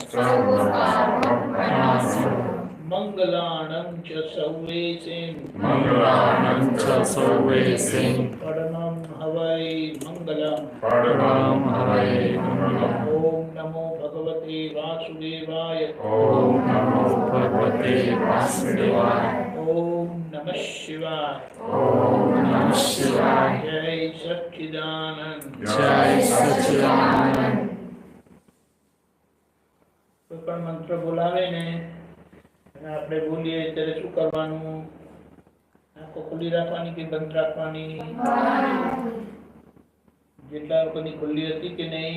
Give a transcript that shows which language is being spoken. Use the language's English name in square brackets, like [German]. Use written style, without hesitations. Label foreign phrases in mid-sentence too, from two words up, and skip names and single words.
[Prakrit languages] मंगलाणं च सर्वेसिं परमं हवै मंगलम् [Sanskrit] ओम नमो भगवते वासुदेवाय ओम नमः शिवाय जय सच्चिदानंद [Gujarati] કોઈ પણ મંત્ર બોલાવે ને અને આપણે બોલીએ ત્યારે શું કરવાનું? આંખો ખુલ્લી રાખવાની કે બંધ રાખવાની? જેટલા લોકોની ખુલ્લી હતી કે નહીં?